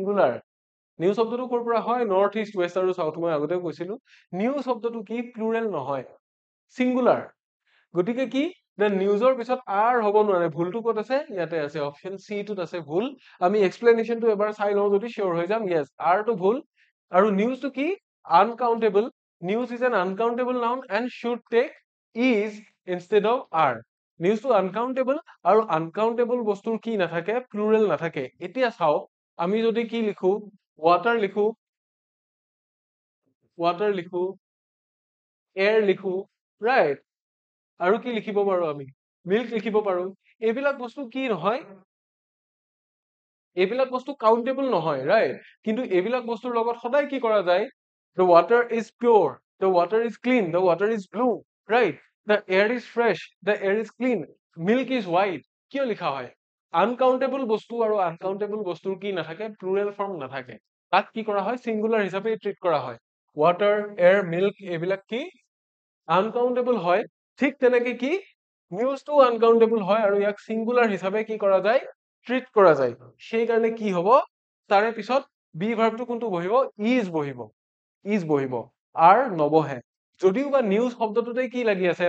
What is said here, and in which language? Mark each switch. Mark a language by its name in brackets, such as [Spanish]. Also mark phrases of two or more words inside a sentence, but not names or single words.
[Assamese] সিংগুলাৰ। নিউ শব্দটো ক'ৰ পৰা হয় [English] north east west [Assamese] আৰু সাউথ মই আগতেও কৈছিলো নিউ শব্দটো কি প্লুৰেল নহয় সিঙ্গুলাৰ গতিকে কি দ্য নিউজৰ পিছত আৰ হ'ব নোৱাৰে ভুলটো ক'ত আছে ইয়াতে আছে অপচন সি টোত আছে ভুল আমি এক্সপ্লেনেশ্যনটো এবাৰ চাই লওঁ যদি শিওৰ হৈ যাম ইয়েছ আৰটো ভুল আৰু নিউজটো কি আনকাউন্টেবল [English] news is an uncountable noun and should take is instead of are [Assamese] নিউজটো আনকাউন্টেবল আৰু আনকাউন্টেবল বস্তুৰ কি নাথাকে প্লুৰেল নাথাকে এতিয়া চাওক আমি যদি কি লিখো ৱাটাৰ লিখো এয়াৰ লিখো ৰাইট আৰু কি লিখিব পাৰো আমি মিল্ক লিখিব পাৰো এইবিলাক বস্তু কি নহয় এইবিলাক বস্তু কাউন্টেবল নহয় ৰাইট কিন্তু এইবিলাক বস্তুৰ লগত সদায় কি কৰা যায় [English] the water is pure the water is clean the water is blue right the air is fresh the air is clean milk is [Assamese] white কিয় লিখা হয় আনকাউন্টেবল বস্তু আৰু আনকাউন্টেবল বস্তুৰ কি নাথাকে প্লুৰেল ফৰ্ম নাথাকে তাক কি কৰা হয় সিঙ্গুলাৰ হিচাপে ট্ৰিট কৰা হয় [English] water air milk [Assamese] এইবিলাক কি আনকাউন্টেবল হয় ঠিক তেনেকে কি নিউজটো আনকাউন্টেবল হয় আৰু ইয়াক সিঙ্গুলাৰ হিচাপে কি কৰা যায় ট্ৰিট কৰা যায় সেই কাৰণে কি হ'ব তাৰে পিছত বি ভাৰ্বটো কোনটো বহিব ইজ বহিব আৰ নবহে যদিও বা নিউজ শব্দটোতে কি লাগি আছে